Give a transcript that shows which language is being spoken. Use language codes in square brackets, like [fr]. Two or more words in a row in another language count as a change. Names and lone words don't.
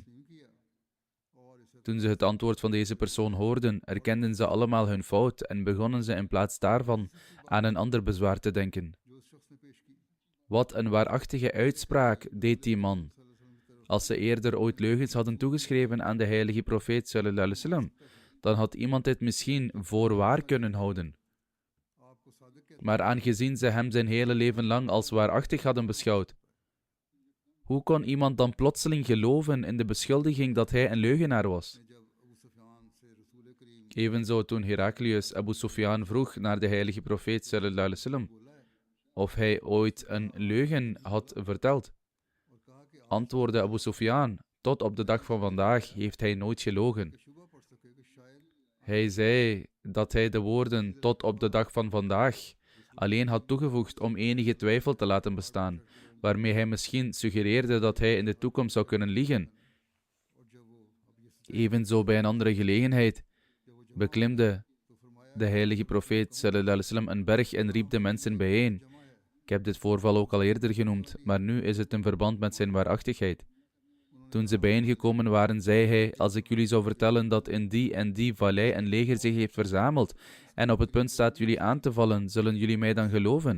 [nl] Toen ze het antwoord van deze persoon hoorden, erkenden ze allemaal hun fout en begonnen ze in plaats daarvan aan een ander bezwaar te denken. Wat een waarachtige uitspraak deed die man. Als ze eerder ooit leugens hadden toegeschreven aan de heilige profeet [ar] صلى الله عليه وسلم, [nl] dan had iemand dit misschien voor waar kunnen houden. Maar aangezien ze hem zijn hele leven lang als waarachtig hadden beschouwd, hoe kon iemand dan plotseling geloven in de beschuldiging dat hij een leugenaar was? Evenzo toen Heraklius Abu Sufyan vroeg naar de heilige profeet [ar] صلى الله عليه وسلم [nl] of hij ooit een leugen had verteld, antwoordde Abu Sufyan: tot op de dag van vandaag heeft hij nooit gelogen. Hij zei dat hij de woorden tot op de dag van vandaag alleen had toegevoegd om enige twijfel te laten bestaan, waarmee hij misschien suggereerde dat hij in de toekomst zou kunnen liegen. Evenzo bij een andere gelegenheid beklimde de heilige profeet [ar] صلى الله عليه وسلم [nl] een berg en riep de mensen bijeen. Ik heb dit voorval ook al eerder genoemd, maar nu is het in verband met zijn waarachtigheid. Toen ze bijeengekomen waren, zei hij: als ik jullie zou vertellen dat in die en die vallei een leger zich heeft verzameld en op het punt staat jullie aan te vallen, zullen jullie mij dan geloven?